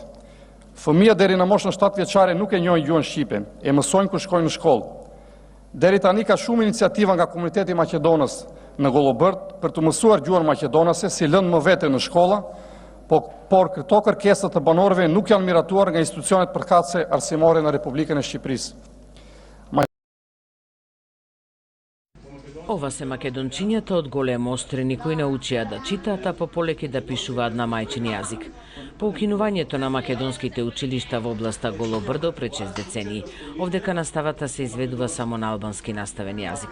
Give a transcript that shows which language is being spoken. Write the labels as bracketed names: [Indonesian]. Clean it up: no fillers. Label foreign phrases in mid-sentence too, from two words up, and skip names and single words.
[Albanian] Fëmijët deri në moshën 7 vjeçare nuk e njohin gjuhën shqipe, e mësojnë kur shkojnë në shkollë. Deri tani ka shumë iniciativa nga komuniteti maqedonës në Golobërd për të mësuar gjuhën maqedonase si lëndë më vete në shkolla, por këto kërkesat të banorëve nuk janë miratuar nga institucionet përkatëse arsimore në Republikën e Shqipërisë. [Macedonian] Ова се македончињата од голем острени кои научија да читаат, а пополеќе да пишуваат на мајчин јазик. По укинувањето на македонските училишта во областа Голобрдо пред 6 децении, овдека наставата се изведува само на албански наставен јазик.